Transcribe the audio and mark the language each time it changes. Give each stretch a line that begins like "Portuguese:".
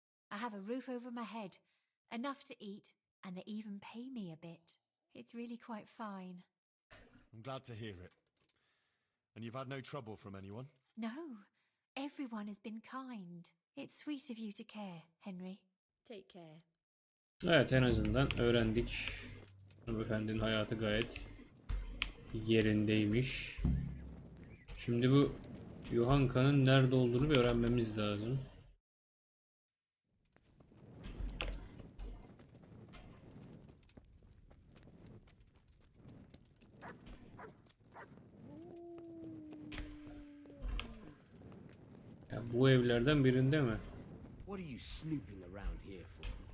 English: I have a roof over my head, enough to eat, and they even pay me a bit. It's really quite fine. I'm glad to hear it. And you've had no trouble from anyone? No, everyone has been kind. It's sweet of you to care, Henry. Take care.
Turkish: Evet, en azından öğrendik. Hanımefendinin hayatı gayet yerindeymiş. Şimdi bu Yuhanka'nın nerede olduğunu bir öğrenmemiz lazım. Ya bu evlerden birinde mi?
English: What are you snooping around here for?